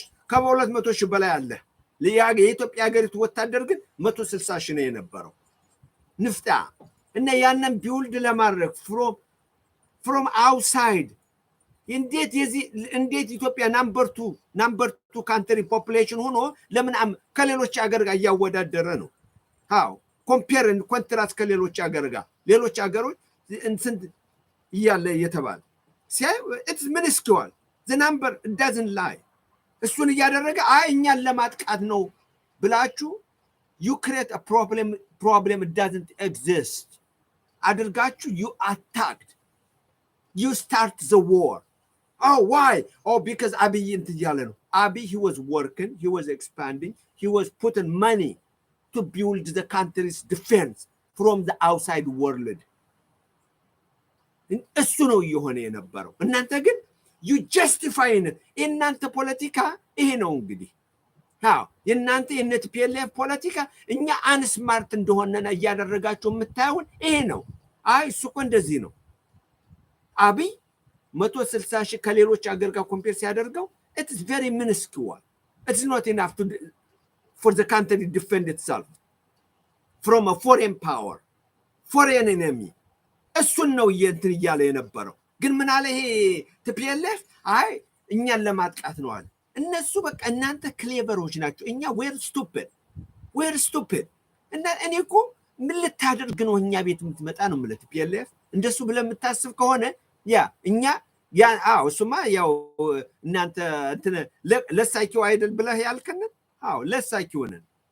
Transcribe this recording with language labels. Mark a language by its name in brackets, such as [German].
[Amharic] ከ200 ሺህ በላይ አለ። የኢትዮጵያ ሀገሪቱ ወታደር ግን 160 ሺህ ነው የነበረው ንፍጣ እና ያንን ቢውልድ ለማድረግ [English] from outside [Amharic] እንዴት ኢትዮጵያ ናምበር 2 ካንትሪ ፖፑሌሽን ሆኖ ለምን ከሌሎች ሀገር ጋር እያወዳደረ ነው? ኮምፔር ኮንትራስት ከሌሎች ሀገር ጋር ሌሎች ሀገሮች እንትን እያለ እየተባለ [English] it's minuscule the number doesn't lie። [Amharic] እሱን እያደረገ እኛን ለማጥቃት ነው ብላችሁ [English] you create a problem it doesn't exist [Amharic] አድርጋችሁ [English] you attacked, you start the war. Why? Because Abiy [Amharic] እንትን እያለ ነው። [English] Abiy he was working, he was expanding, he was putting money to build the country's defense from the outside world. [Amharic] እሱ ነው እየሆነ የነበረው። እናንተ ግን [English] you justifying it። [Amharic] የእናንተ ፖለቲካ ይሄ ነው እንግዲህ። የእናንተ የTPLF ፖለቲካ እኛ አንስማርት እንደሆነ እያደረጋችሁ የምታዩን ይሄ ነው። እሱ እኮ እንደዚህ ነው። አብይ 160 ሺህ ከሌሎች ሀገር ጋር ኮምፔር ሲያደርገው [English] it is very minuscule. It's not enough for the country to defend itself from a foreign power, foreign enemy. [Amharic] እሱን ነው እንትን እያለ የነበረው። ግን ምን አለ ይሄ TPLF እኛን ለማጥቃት ነው አለ። እነሱ በቃ እናንተ ክሌቨሮች ናቸው፣ እኛ [English] we're stupid [Amharic] እና እኔ እኮ ምን ልታደርግ ነው እኛ ቤት የምትመጣ ነው ማለት TPLF እንደሱ ብለህ የምታስብ ከሆነ እኛ እሱማ ያው እናንተ እንትን ለሳይኪው አይደል ብለህ ያልከን ለሳይኪው ነን።